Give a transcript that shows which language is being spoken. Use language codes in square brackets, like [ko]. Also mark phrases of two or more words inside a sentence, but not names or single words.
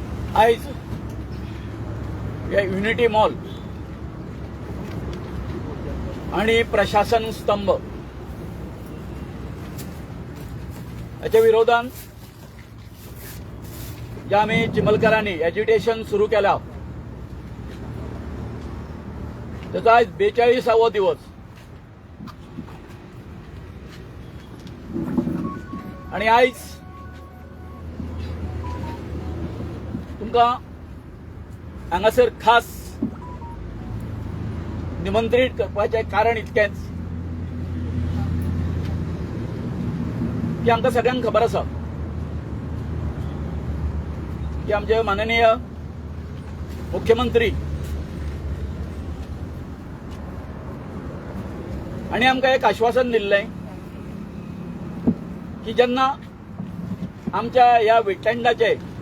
[kok] आयज युनिटी मॉल आणि प्रशासन स्तंभ याच्या विरोधात जे आम्ही चिमलकरांनी एजिटेशन सुरू केला त्याचा आज 42वा दिवस आणि आयज तुमका हांगासर खास निमंत्रित करपाचें कारण इतकेंच की आमकां सगळ्यांक खबर आसा की आमचे माननीय मुख्यमंत्री आणि आमकां एक आश्वासन दिल्लें की जेन्ना आमच्या ह्या वेटलँडाचे